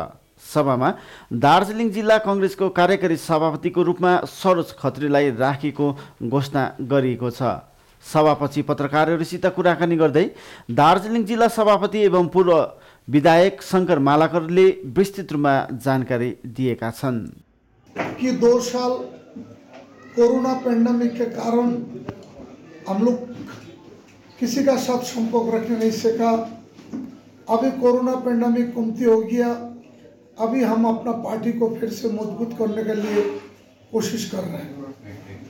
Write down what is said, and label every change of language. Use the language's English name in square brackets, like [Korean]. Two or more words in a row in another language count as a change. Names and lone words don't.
[Nepali] सभामा दार्जिलिङ जिल्ला कांग्रेसको कार्यकारी सभापतिको रूपमा सरोज खत्रीलाई राखेको घोषणा गरिएको छ। सभापछि पत्रकारहरूसित कुराकानी गर्दै दार्जिलिङ जिल्ला सभापति एवं पूर्व विधायक शङ्कर मालाकरले विस्तृत रूपमा जानकारी दिएका छन् [Hindi] कि 2 साल कोरोना पैंडेमिक के कारण हम लोग किसी का साथ संपर्क रखने नहीं सका। अभी कोरोना पैंडेमिक कमती हो गया। अभी हम अपना पार्टी को फिर से मजबूत करने के लिए कोशिश कर रहे हैं।